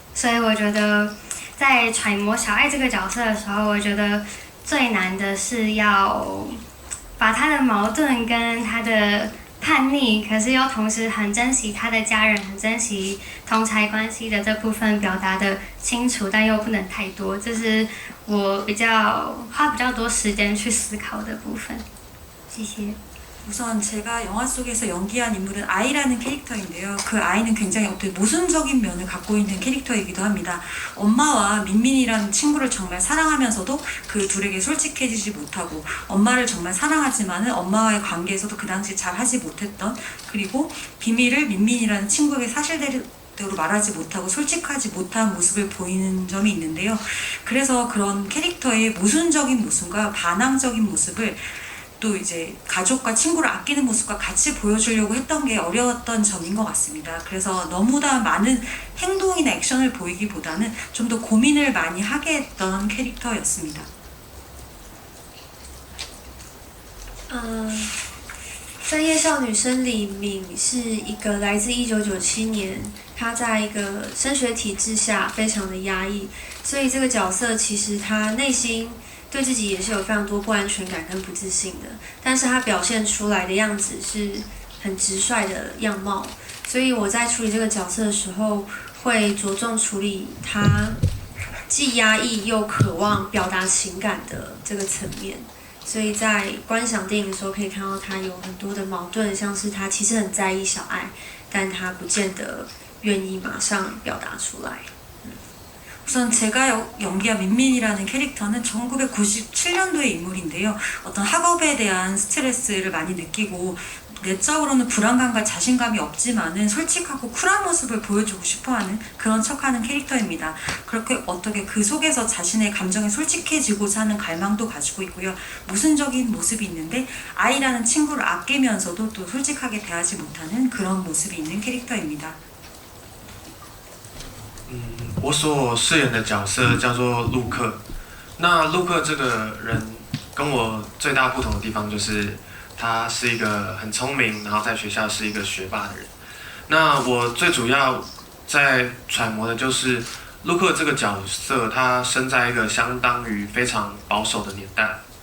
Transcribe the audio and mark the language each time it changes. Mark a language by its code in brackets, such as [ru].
[zh] 所以我觉得在揣摩小爱这个角色的时候，我觉得最难的是要把他的矛盾跟他的 叛逆，可是又同时很珍惜他的家人，很珍惜同儕关系的这部分表达的清楚，但又不能太多，这是我花比较多时间去思考的部分。谢谢。 [ko] 우선 제가 영화 속에서 연기한 인물은 아이라는 캐릭터인데요. 그 아이는 굉장히 어떤 모순적인 면을 갖고 있는 캐릭터이기도 합니다. 엄마와 민민이라는 친구를 정말 사랑하면서도 그 둘에게 솔직해지지 못하고 엄마를 정말 사랑하지만은 엄마와의 관계에서도 그 당시 잘 하지 못했던 그리고 비밀을 민민이라는 친구에게 적극적으로 말하지 못하고 솔직하지 못한 모습을 보이는 점이 있는데요. 그래서 그런 캐릭터의 모순적인 모습과 반항적인 모습을 또 이제 가족과 친구를 아끼는 모습과 같이 보여주려고 했던 게 어려웠던 점인 것 같습니다. 그래서 너무나 많은 행동이나 액션을 보이기보다는 좀 더 고민을 많이 하게 했던 캐릭터였습니다. [zh] 在《夜校女生》里，敏是一个来自1997年，她在一个升学体制下非常的压抑，所以这个角色其实她内心对自己也是有非常多不安全感跟不自信的，但是她表现出来的样子是很直率的样貌，所以我在处理这个角色的时候，会着重处理她既压抑又渴望表达情感的这个层面。所以在观赏电影的时候，可以看到他有很多的矛盾，像是他其实很在意小爱，但他不见得愿意马上表达出来。 [ko] 우선 제가 연기한 민민이라는 캐릭터는 1997년도의 인물인데요. 어떤 학업에 대한 스트레스를 많이 느끼고 내적으로는 불안감과 자신감이 없지만은 솔직하고 쿨한 모습을 보여주고 싶어하는 그런 척하는 캐릭터입니다. 그렇게 어떻게 그 속에서 자신의 감정에 솔직해지고자 하는 갈망도 가지고 있고요. 모순적인 모습이 있는데 아이라는 친구를 아끼면서도 또 솔직하게 대하지 못하는 그런 모습이 있는 캐릭터입니다. [zh] 我所饰演的角色叫做陆克。那陆克这个人跟我最大不同的地方就是他是一个很聪明，然后在学校是一个学霸的人。那我最主要在揣摩的就是陆克这个角色，他生在一个相当于非常保守的年代。